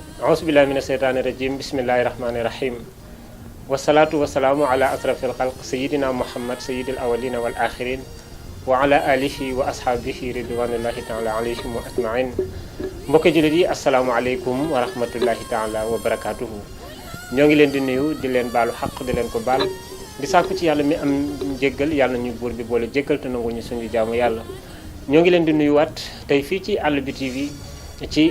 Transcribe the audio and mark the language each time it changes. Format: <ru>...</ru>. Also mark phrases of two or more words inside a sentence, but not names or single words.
<ar>أعوذ بالله من الشيطان الرجيم بسم الله الرحمن الرحيم والصلاة والسلام على أشرف الخلق سيدنا محمد سيد الأولين والآخرين وعلى آله وأصحابه رضوان الله تعالى عليهم أجمعين</ar> <wo>mbokki jullit yi</wo> <ar>السلام عليكم ورحمة الله تعالى وبركاته</ar> <wo>ñoo ngi leen di nuyu di leen baalu xaq di leen ko baal di sàkku ci yàlla mi am jéggal yàlla ñu buur bi boole jéggal te nangu ñu suñu jaamu yàlla ñoo ngi leen di nuyuwaat tey fii ci Àll bi TV ci</wo>